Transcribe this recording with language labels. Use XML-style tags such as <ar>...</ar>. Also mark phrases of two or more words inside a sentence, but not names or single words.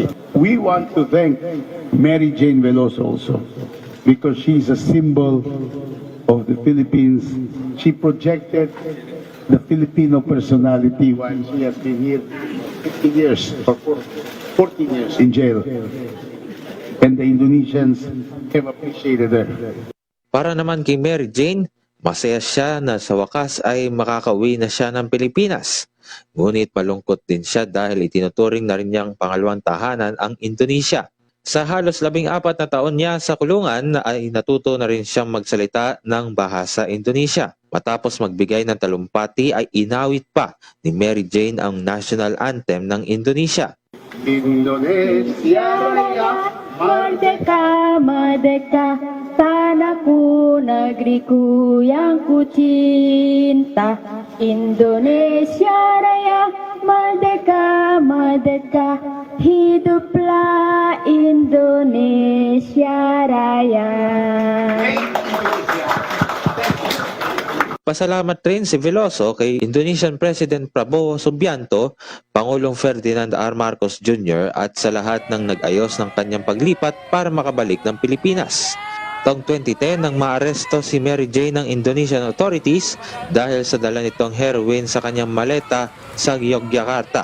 <en>We want to thank Mary Jane Veloso also because she's a symbol of the Philippines. She projected the Filipino personality while she has been here 50 years or 14 years in jail. And the Indonesians have appreciated her.</en> <tl>Para naman kay Mary Jane, masaya siya na sa wakas ay makakauwi na siya ng Pilipinas. Ngunit malungkot din siya dahil itinuturing na rin niyang pangalawang tahanan ang Indonesia. Sa halos 14 na taon niya sa kulungan ay natuto na rin siyang magsalita ng bahasa Indonesia. Matapos magbigay ng talumpati ay inawit pa ni Mary Jane ang</tl> <en>national anthem</en> <tl>ng Indonesia.</tl> <id>Indonesia Raya, Merdeka, merdeka, tanahku, negeriku yang ku cinta. Indonesia Raya, merdeka, merdeka, hiduplah Indonesia Raya.</id> <tl>Pasalamat rin si Veloso kay</tl> <en>Indonesian President</en> <tl>Prabowo Subianto, Pangulong Ferdinand R. Marcos Jr. at sa lahat ng nag-ayos ng kanyang paglipat para makabalik ng Pilipinas. Taong 2010 nang maaresto si Mary Jane ng</tl> <en>Indonesian authorities</en> <tl>dahil sa dala nitong heroin sa kanyang maleta sa Yogyakarta.</tl>